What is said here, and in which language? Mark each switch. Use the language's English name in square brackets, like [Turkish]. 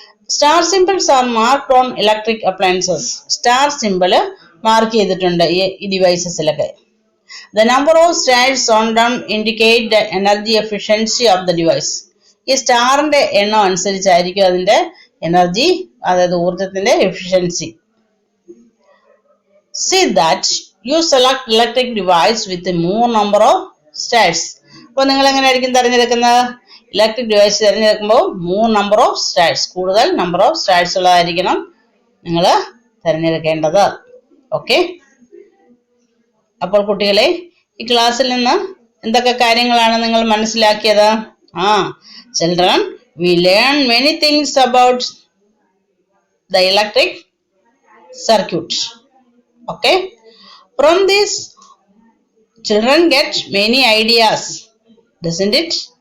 [English] Star symbols are marked on electric appliances. [Malayalam] Star simple mark ചെയ്തിട്ടുണ്ട് ഈ ഡിവൈസസിലൊക്കെ. [English] The number of stars on them indicate the energy efficiency of the device. [Malayalam] ഈ സ്റ്റാറിന്റെ എണ്ണം അനുസരിച്ചായിരിക്കും അതിന്റെ energy, അതായത് ഊർജത്തിന്റെ efficiency. [English] See that you select electric device with more number of stars. [Malayalam] അപ്പോൾ നിങ്ങൾ എങ്ങനെയായിരിക്കും തിരഞ്ഞെടുക്കുന്നത്? ഇലക്ട്രിക് ഡിവൈസ് തിരഞ്ഞെടുക്കുമ്പോൾ [English] more number of stars, [Malayalam] കൂടുതൽ നമ്പർ ഓഫ് സ്റ്റാർസ് ഉള്ളതായിരിക്കണം നിങ്ങൾ തിരഞ്ഞെടുക്കേണ്ടത്. ഓക്കെ. അപ്പോൾ കുട്ടികളെ, ഈ ക്ലാസ്സിൽ നിന്ന് എന്തൊക്കെ കാര്യങ്ങളാണ് നിങ്ങൾ മനസ്സിലാക്കിയത്? [English] Children, we learn many things about the electric circuit. Okay, from this children get many ideas, doesn't it?